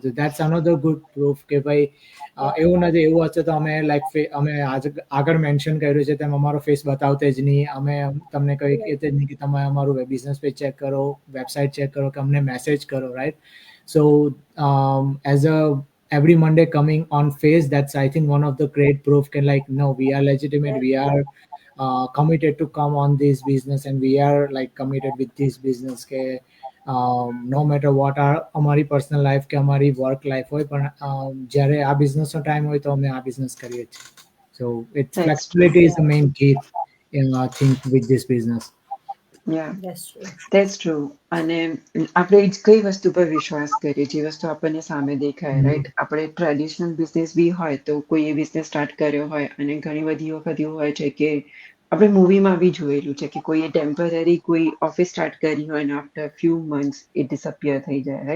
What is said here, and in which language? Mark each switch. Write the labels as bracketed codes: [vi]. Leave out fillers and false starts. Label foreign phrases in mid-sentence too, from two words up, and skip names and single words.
[gu] તો [en] that's another good proof [gu] કે ભાઈ એવું નથી. એવું હશે તો અમે અમે આગળ મેન્શન કર્યું છે તેમ અમારો ફેસ બતાવતે જ નહીં. અમે તમને કંઈ કહેતે જ નહીં કે તમે અમારું [en] business page [gu] ચેક કરો, વેબસાઇટ ચેક કરો, કે અમને મેસેજ કરો, રાઈટ? [en] So as a every Monday coming on face, that's I think one of the great proof can like no, we are legitimate, we are committed to come on this business and we are like committed with this business કે no matter what [gu] અમારી પર્સનલ લાઈફ કે અમારી વર્ક લાઈફ હોય, પણ જ્યારે આ બિઝનેસનો ટાઈમ હોય તો અમે આ બિઝનેસ કરીએ છીએ. [en] So it's flexibility is the main key in I think with this business. Yeah, That's true. that's true. [gu] અને આપણે કઈ વસ્તુ પર વિશ્વાસ કરીએ, જે વસ્તુ આપણને સામે દેખાય, રાઈટ? આપણે [en] traditional business [gu] બી હોય તો કોઈ એ બિઝનેસ સ્ટાર્ટ કર્યો હોય અને ઘણી બધી વખત એવું હોય છે કે આપણે મૂવીમાં બી જોયેલું છે કે કોઈએ ટેમ્પરરી કોઈ ઓફિસ સ્ટાર્ટ કરી હોય અને [en] after few months [gu] એ ડિસઅપિયર થઈ જાય, રાઈટ?